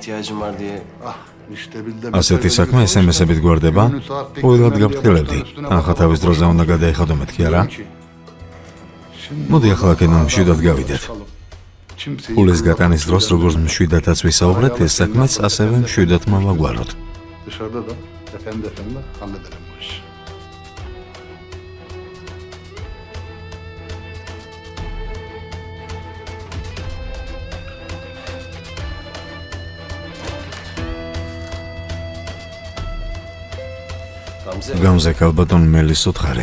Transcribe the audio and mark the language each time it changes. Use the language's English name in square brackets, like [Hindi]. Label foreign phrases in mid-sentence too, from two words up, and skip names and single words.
[Georgian] ასეთი საქმე SMS-ებით გვარდება. ყოველად გაფრთხილებდი. ახლა თავის დროზე უნდა გადაიხადო მეთქი არა? მოდი ახლა აქედან მშვიდად გავიდეთ. ფულის გატანის დროს როგორც მშვიდათაც ვისაუბრეთ, ეს საქმეც ასევე მშვიდად მოვაგვაროთ. [Turkish] Dışarıda da efendi hallederim bu işi. [Georgian] გამზე ქალბატონ მელის უთხარი.